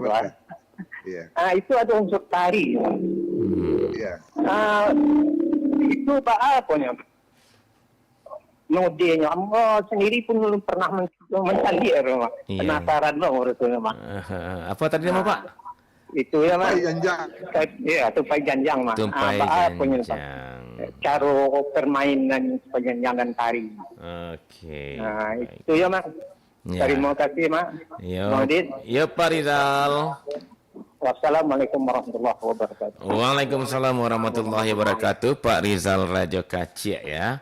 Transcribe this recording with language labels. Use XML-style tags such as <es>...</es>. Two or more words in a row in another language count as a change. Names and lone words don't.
<id>Itu ada unsur tari. Itu apa nya? Nodenya, sendiri pun belum pernah mencari penasaran loh urusnya Mak. Apa tadi nama Pak? Itu ya Mak. Tupai janjang. Iya, tupai janjang Mak. Tupai janjang. Cara permainan penjanjangan tari. Oke. Nah, itu ya Mak. Terima kasih Mak. Ya Pak Rizal.</id> <ar>والسلام عليكم ورحمة الله وبركاته. وعليكم السلام ورحمة الله وبركاته. Pak Rizal Radio Kacye ya.</ar>